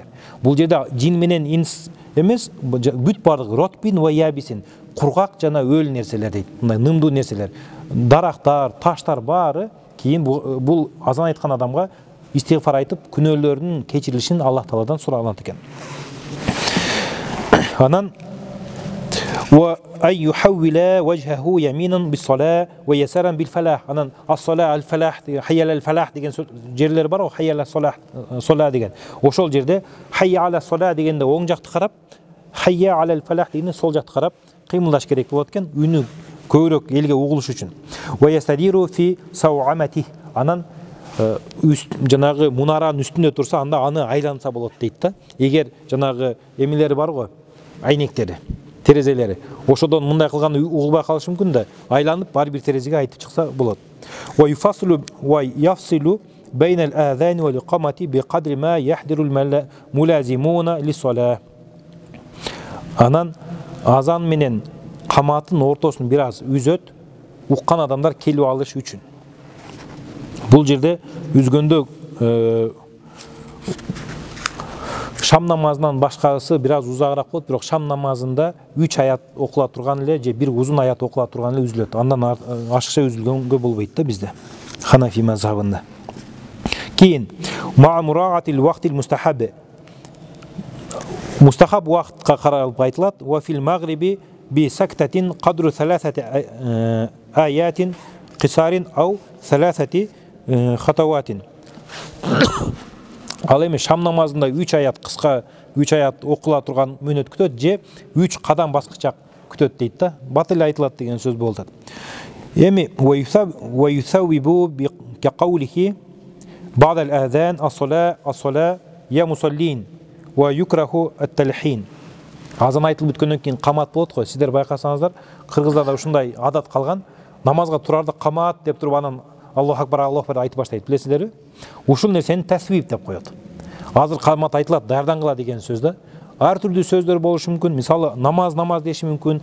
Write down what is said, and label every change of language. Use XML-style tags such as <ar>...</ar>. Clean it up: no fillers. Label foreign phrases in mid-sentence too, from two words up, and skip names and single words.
<ky>Бул жерде жин менен инс эмес, бүт бардыгы</ky> <ar>رطب ويابس,</ar> <ky>кургак жана өл нерселер дейт. Мындай нымдуу нерселер, дарактар, таштар баары кийин бул азан айткан адамга истигфар айтып, күнөөлөрүнүн кечирилишин Аллах Тааладан сураганат экен.</ky> <ar>Анан ويحول وجهه يمينا بالصلاة ويسارا بالفلاح.</ar> <ky>Анан</ky> <ar>الصلاة الفلاح، حي على الفلاح</ar> <ky>деген жерлер бар го,</ky> <ar>حي على الصلاة</ar> <ky>деген. Ошол жерде</ky> <ar>حي على الصلاة</ar> <ky>дегенде оң жакты карап,</ky> <ar>حي على الفلاح</ar> <ky>дегенде сол жакты карап кыймылдаш керек болот экен. Үнү көбірек елге угулуш үчүн.</ky> <ar>ويستدير في صومعته.</ar> <ky>Анан жанагы мунаранын үстүндө турса, анда аны айланса болот дейт да. Эгер жанагы эмелери бар го, айнектери, терезелери. Ошодон мындай кылганда угулбай калышы мүмкүн да, айланып бар бир терезеге айтып чыкса болот.</ky> <ar>ويفاصل ويفصل بين الأذان والإقامة بقدر ما يحضر الملازمون للصلاة.</ar> <ky>Анан азан менен каматтын ортосун бир аз үзөт, уккан адамдар келип алыш үчүн. Бул жерде үзгөндө шам намазынан башкасы бир аз узагыраак болот, бирок шам намазында 3 аят окула турган эле же бир узун аят окула турган эле үзүлөт. Андан ашыкча үзүлгөнгө болбойт да бизде. Ханафи мазхабында. Кийин</ky> <ar>مع مراعاة الوقت المستحب.</ar> <ky>Мустахаб вактка каралып айтылат.</ky> <ar>وفي المغرب بسكتة قدر 3 آيات قصار أو 3 خطوات.</ar> <ky>Ал эми шам намазында 3 аят кыска, 3 аят окула турган мөөнөт күтөт же 3 кадам баскычак күтөт дейт да. Батыл айтылат деген сөз болот.</ky> <ar>Эми ويثوب بقوله بعد الآذان الصلاة يا مصلين ويكره التلحين.</ar> <ky>Азан айтылып бүткөндөн кийин камат болот го. Сиздер байкасаңыздар, кыргыздарда ушундай адат калган. Намазга турарда камат деп туруп анан Аллаху акбар, Аллаху акбар айтып баштайт. Билесиздерби? Ушул нерсени тасвиб деп коет. Азыр камат айтылат, даярдангыла деген сөз да. Ар түрдүү сөздөр болушу мүмкүн. Мисалы намаз деши мүмкүн.</ky>